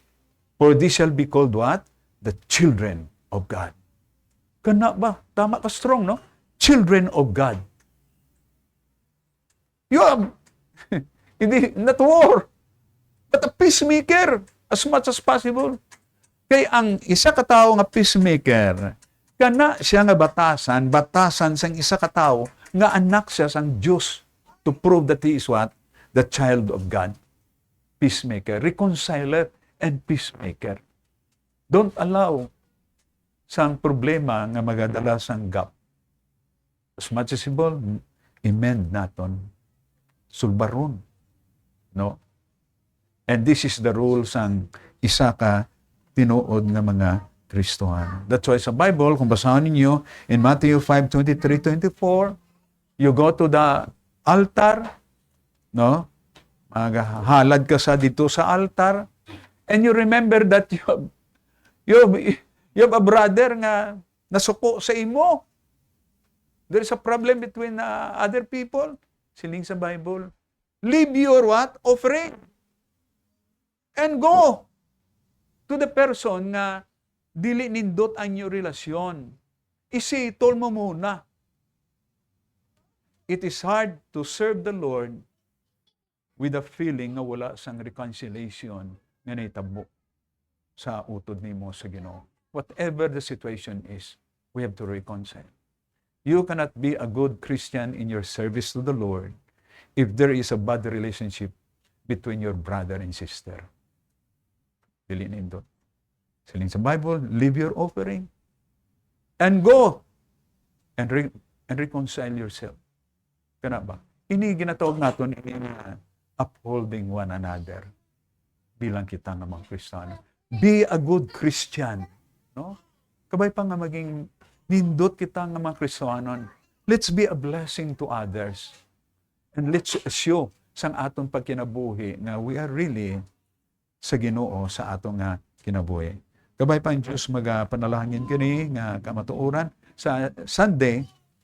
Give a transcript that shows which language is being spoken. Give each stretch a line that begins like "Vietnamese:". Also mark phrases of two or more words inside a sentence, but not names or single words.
English: For they shall be called what? The children of God.
Cebuano: Kana ba?
Hiligaynon: Tama ka
English: strong, no? Children of God. You have, hindi, not war, but a peacemaker as much as possible.
Hiligaynon: Kaya ang isa ka tao nga peacemaker, kana siya nga batasan sang isa ka tao nga anak siya sang Diyos
English: to prove that he is what? The child of God. Peacemaker, reconciler, and peacemaker. Don't allow
Hiligaynon: sang problema nga magadala sang
English: gap. As much as possible, amend naton.
Hiligaynon: Sulbaron. No?
English: And this is the rule
Hiligaynon: sang isa ka tinuod nga mga Kristohano.
English: That's why
Hiligaynon: sa Bible, kung basahan ninyo,
English: in Matthew 5:23-24, you go to the altar, no?
Hiligaynon: Maghalad ka sa dito sa altar,
English: and you remember that you have a brother
Hiligaynon: nga nasuko sa imo.
English: There is a problem between other people.
Hiligaynon: Siling sa
English: Bible. Leave your what? Offering. And go to the person
Hiligaynon: nga dili nindot ang inyong relasyon.
Filipino: Isitol mo muna.
English: It is hard to serve the Lord with a feeling
Hiligaynon: na wala sang
English: reconciliation
Hiligaynon: nga naitabo sa utod nimo sa Ginoo.
English: Whatever the situation is, we have to reconcile. You cannot be a good Christian in your service to the Lord if there is a bad relationship between your brother and sister.
Cebuano: Dili nindot.
Hiligaynon: Siling sa
English: Bible, leave your offering and go and reconcile yourself.
Hiligaynon: Kana ba? Ini ginatawag naton ini
English: upholding one another
Hiligaynon: bilang kita nga mga Kristiyano.
English: Be a good Christian, no?
Hiligaynon: Kabay pa nga maging nindot kita nga mga Kristiyano.
English: Let's be a blessing to others. And let's show
Hiligaynon: sang aton pagkinabuhi na
English: we are really
Hiligaynon: sa Ginoo sa atong nga kinabuhi. Kabay pa ang Diyos magapanalangin kini nga kamatuoran sa Sunday